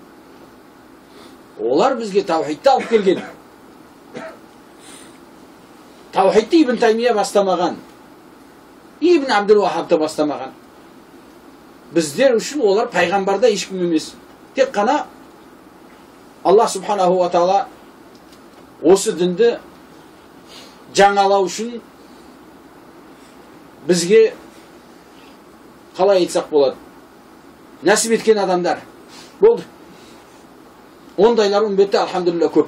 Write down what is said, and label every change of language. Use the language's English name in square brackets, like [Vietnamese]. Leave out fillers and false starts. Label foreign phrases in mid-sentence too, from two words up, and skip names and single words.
[Kazakh] Олар бізге таухидті алып келген. Таухидті Ибн Таймия бастамаған. Ибн Абдул-Вахабты бастамаған. Біздер үшін олар пайғамбарда ешкім емес. Тек қана Аллах [Arabic] سُبْحَانَهُ وَتَعَالَى [Kazakh] осы дінді жаңалау үшін бізге қалай айтсақ болады, нәсіп еткен адамдар болды. Ондайлар үмбетте алхамдулилла көп.